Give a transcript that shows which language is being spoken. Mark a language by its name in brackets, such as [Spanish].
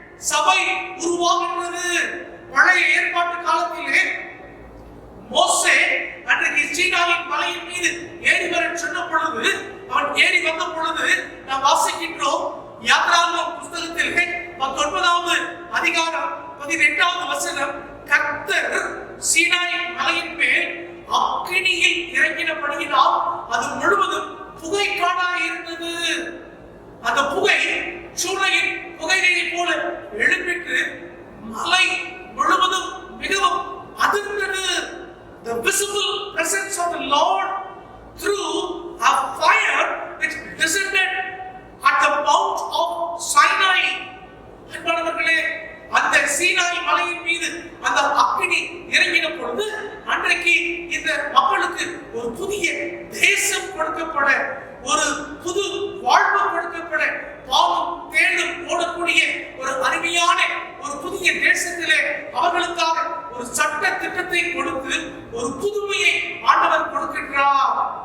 [Tamil] சபை உருவாகின்றது. பழைய ஏற்பாட்டு காலத்திலே மோசே அன்றைக்கு சீனாவின் மலையின் மீது ஏறி வர சொன்ன பொழுது, அவன் ஏறி வந்த பொழுது நாம் வாசிக்கின்றோம் யாத்ராகமம் புத்தகத்திலே 19வது அதிகாரம் 18வது வசனம், கர்த்தர் சீனாய் மலையின் மேல் அக்கினியில் இறங்கினபடியினால் அது முழுவதும் புகை காடாய் இருந்தது. அந்த புகை சூளையின் புகையை போல எழும்பிட்டு மலை முழுவதும் மிகவும் அதிர்ந்தது. [English] The visible presence of the Lord through a fire which descended at the mount of Sinai. [Tamil] அன்பானவர்களே, அந்த சீனாய் மலையின் மீது அந்த அக்கினி இறங்கின பொழுது அன்றைக்கு இந்த மக்களுக்கு ஒரு புதிய தேசம் கொடுக்கப்பட, ஒரு புது வாழ்வு கொடுக்கப்பட, பாவம் தேடும் ஓடக்கூடிய ஒரு அருமையான ஒரு புதிய தேசத்திலே அவர்களுக்காக ஒரு சட்ட திட்டத்தை கொடுத்து ஒரு புதுமையை ஆண்டவர் கொடுக்கின்றார்.